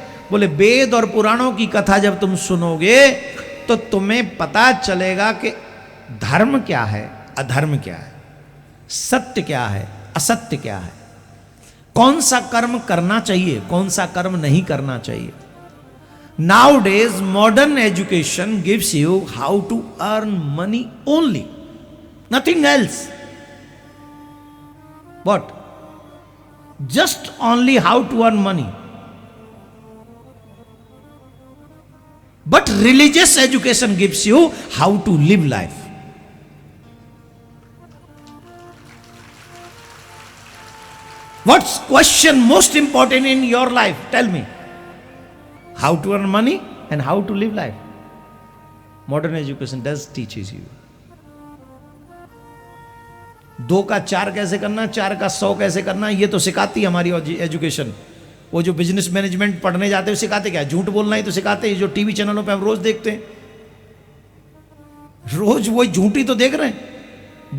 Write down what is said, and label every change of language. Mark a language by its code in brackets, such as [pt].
[hi] बोले वेद और पुराणों की कथा जब तुम सुनोगे तो तुम्हें पता चलेगा कि धर्म क्या है, अधर्म क्या है, सत्य क्या है, असत्य क्या है, कौन सा कर्म करना चाहिए, कौन सा कर्म नहीं करना चाहिए। [en] Nowadays, modern education gives you how to earn money only, nothing else. What? Just only how to earn money. But religious education gives you how to live life. What's question most important in your life? Tell me. How to earn money and how to live life. Modern education does teaches you. [hi] 2 का 4 कैसे करना, 4 का 100 कैसे करना, ये तो सिखाती है हमारी एजुकेशन। वो जो बिजनेस मैनेजमेंट पढ़ने जाते हैं सिखाते क्या? झूठ बोलना ही तो सिखाते हैं। जो टीवी चैनलों पे हम रोज देखते हैं, रोज वही झूठी तो देख रहे हैं।